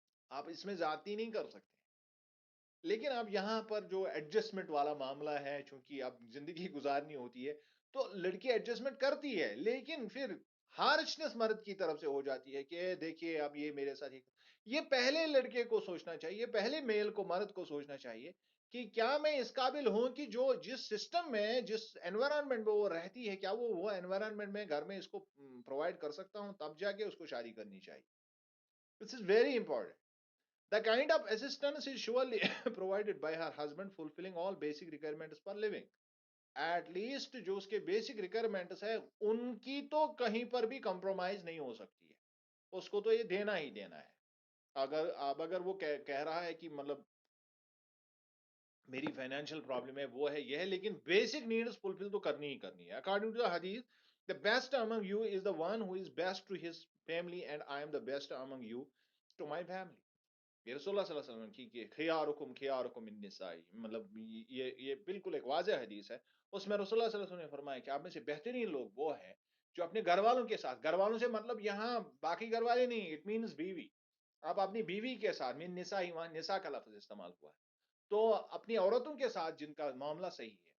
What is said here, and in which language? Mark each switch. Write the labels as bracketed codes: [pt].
[ur] آپ اس میں زیادتی نہیں کر سکتے. لیکن اب یہاں پر جو ایڈجسٹمنٹ والا معاملہ ہے، چونکہ اب زندگی گزارنی ہوتی ہے تو لڑکی ایڈجسٹمنٹ کرتی ہے، لیکن پھر ہارشنس مرد کی طرف سے ہو جاتی ہے کہ دیکھیے اب یہ میرے ساتھ یہ پہلے لڑکے کو سوچنا چاہیے، پہلے میل کو مرد کو سوچنا چاہیے کہ کیا میں اس قابل ہوں کہ جو جس سسٹم میں جس انوائرمنٹ میں وہ رہتی ہے، کیا وہ انوائرمنٹ میں گھر میں اس کو پرووائڈ کر سکتا ہوں، تب جا کے اس کو شادی کرنی چاہیے. [en] This is very important. The kind of assistance is surely provided by her husband fulfilling all basic requirements for living. At least [ur] جو اس کے بیسک ریکوائرمنٹس ہے ان کی تو کہیں پر بھی کمپرومائز نہیں ہو سکتی ہے، اس کو تو یہ دینا ہی دینا ہے. اگر وہ کہہ رہا ہے کہ مطلب میری فائنینشیل پرابلم ہے، وہ ہے یہ ہے، لیکن بیسک نیڈز فلفل تو کرنی ہی کرنی ہے. [en] According to the حدیث the best among you is the one who is best to his family and I am the best among you to my family. [ur] یہ رسول اللہ صلی اللہ علیہ وسلم کی کہ [ar] خیارکم النساء، [ur] مطلب یہ بالکل ایک واضح حدیث ہے. اس میں رسول اللہ صلی اللہ علیہ وسلم نے فرمایا کہ آپ میں سے بہترین لوگ وہ ہیں جو اپنے گھر والوں کے ساتھ، گھر والوں سے مطلب یہاں باقی گھر والے نہیں، [en] It means بیوی. [ur] آپ اپنی بیوی کے ساتھ، من نساء، وہاں نساء کا لفظ استعمال ہوا ہے، تو اپنی عورتوں کے ساتھ جن کا معاملہ صحیح ہے